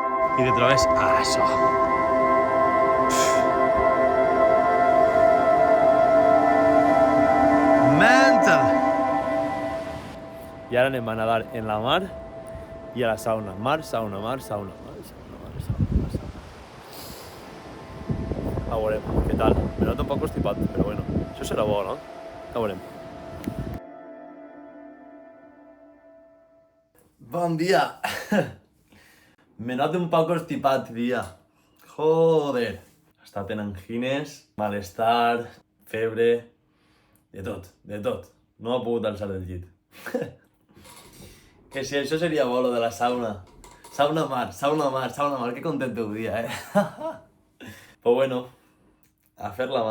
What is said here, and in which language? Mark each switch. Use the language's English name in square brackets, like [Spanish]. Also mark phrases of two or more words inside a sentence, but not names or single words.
[Catalan] i te trobes això. Mental! I ara anem a nedar en la mar i a la sauna. Mar, sauna, mar, sauna, mar, sauna, mar, sauna, mar, sauna. A veurem, què tal? Me noto un poc constipat, però bueno, això serà bo, no? A veurem. Bon dia! Me noto un poc constipat, dia. Joder! He estat en angines, malestar, febre... De tot, de tot. No he pogut alçar del llit. Que si això seria bo, lo de la sauna. Sauna mar, sauna mar, sauna mar. Que content teu dia, Però bueno, a fer la mà.